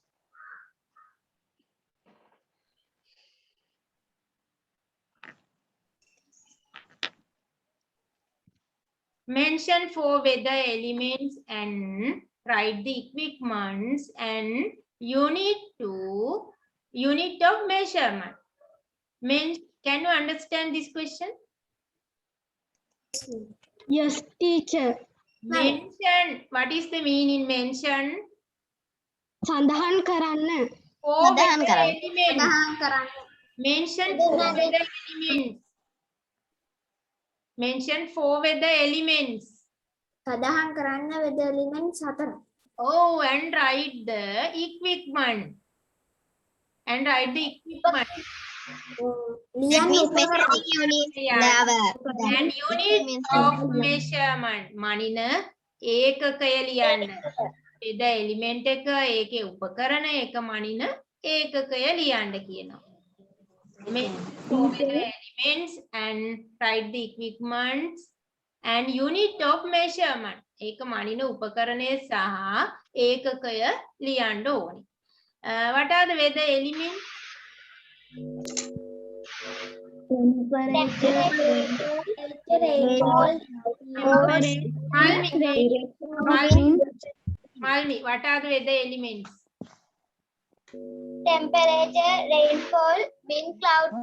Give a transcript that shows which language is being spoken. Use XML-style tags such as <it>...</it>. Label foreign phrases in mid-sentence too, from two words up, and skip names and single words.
<en>Mention 4 weather elements and write the equipments and unit of measurement. Can you understand this question? Yes, teacher. Mention. What is the meaning mention?</en> <si>සඳහන් කරන්න. 4 සඳහන් weather කරන්න. elements.</si> <en>Mention 4 weather elements. Mention 4 weather elements.</en> <si>සඳහන් කරන්න</si> <en>weather elements</en> <si>4.</si> <en>Oh, and write the equipment. And write the equipment. That means measuring unit. Yeah. And unit of measurement.</en> <si>මනින ඒකකය ලියන්න.</si> <en>weather element</en> <si>එක ඒකේ උපකරණ එක මනින ඒකකය ලියන්න කියනවා.</si> <en>Weather elements and write the equipments and unit of measurement.</en> <si>ඒක මනින උපකරණය සහ ඒකකය ලියන්න ඕනේ.</si> <en>What are the weather elements? Malmi, what are the weather elements? Temperature, rainfall, wind, clouds.</en>